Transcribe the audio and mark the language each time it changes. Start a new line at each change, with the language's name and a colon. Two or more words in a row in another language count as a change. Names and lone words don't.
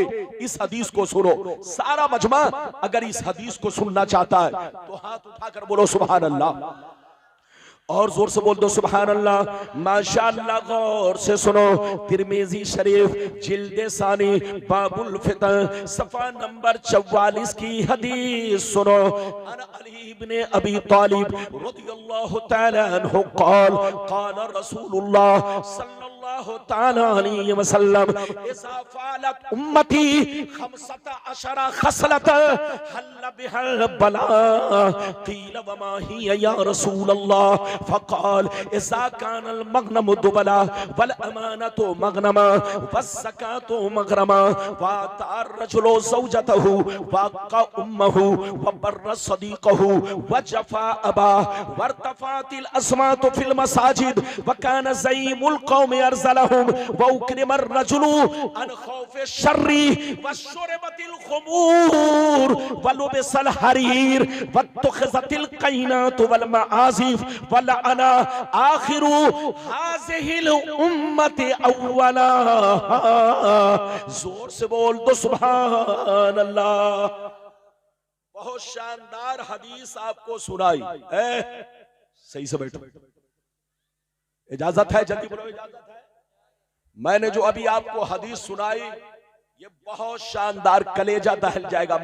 Hindi: इस हदीस को सुनो, सारा मजमा अगर इस हदीस को सुनना चाहता है तो हाथ उठाकर बोलो
Arabic: سبحان الله,
Hindi: और जोर से बोल दो
Arabic: سبحان الله,
Hindi: माशाअल्लाह। गौर से सुनो, तिरमिजी शरीफ जिल्दे सानी बाबुल फितह सफा नंबर 44 की हदीस सुनो।
Arabic: عن علي ابن أبي طالب رضي الله تعالى عنه قال قال رسول الله صلى الله تعالى عليه وسلم إذا فعلت أمتي 15 خصلة حل بها البلاء قيل وما هي يا رسول الله فقال إذا كان المغنم دولا والأمانة مغنما والزكاة مغرما وأطاع الرجل زوجته وعق أمه وبر صديقه وجفا أباه وارتفعت الأصوات في المساجد وكان زعيم القوم أرذلهم وأكرم الرجل عن خوف شره وشربت الخمور ولبس الحرير واتخذت القينات والمعازف ولعن آخر هذه الأمة أولها.
Hindi: जोर से बोल दो
Arabic: سبحان الله.
Hindi: बहुत शानदार हदीस आपको सुनाई है, सही से बैठो, इजाजत है, जल्दी बोलो इजाजत है। मैंने जो अभी आपको हदीस सुनाई ये बहुत शानदार, कलेजा दहल जाएगा।